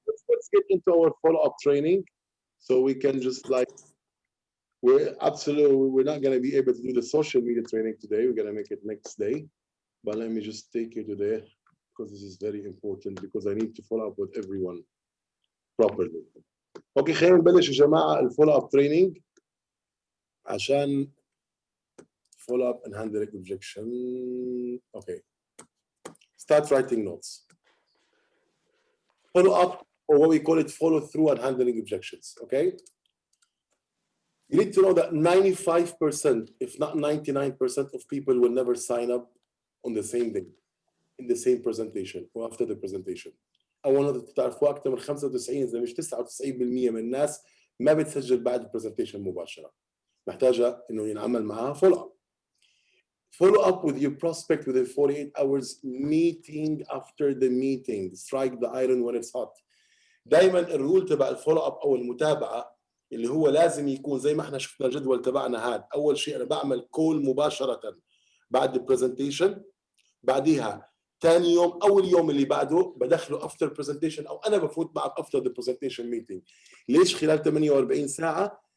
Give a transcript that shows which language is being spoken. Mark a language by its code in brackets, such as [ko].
[en] Let's get into our follow-up training so we can just like, we're not going to be able to do the social media training today. We're going to make it next day. But let me just take you to there because this is very important because I need to follow up with everyone properly. [ar] اوكي خلينا نبلش يا جماعه الفولو اب تريننج عشان [en] follow up and handling objection. Okay. Start writing notes. Follow up, or what we call it, follow through and handling objections. Okay. You need to know that 95%, if not 99% of people will never sign up on the same day, in the same presentation or after the presentation. [ar] أولاً تعرفوا أكثر من 95 إذا مش 99% من الناس ما بتسجل بعد البرزنتيشن مباشرة. محتاجة إنه ينعمل معها follow up. [en] Follow up with your prospect within 48 hours, meeting after the meeting. Strike the iron when it's hot. [ar] دايماً الرول تبع الفولو اب أو المتابعة اللي هو لازم يكون زي ما احنا شفنا الجدول تبعنا هاد. أول شيء أنا بعمل كول مباشرة بعد البرزنتيشن، بعديها ثاني يوم أو اليوم اللي بعده بدخله [en] after presentation [ar] أو أنا بفوت معه [en] after the presentation meeting. [ar] ليش خلال 48 ساعة؟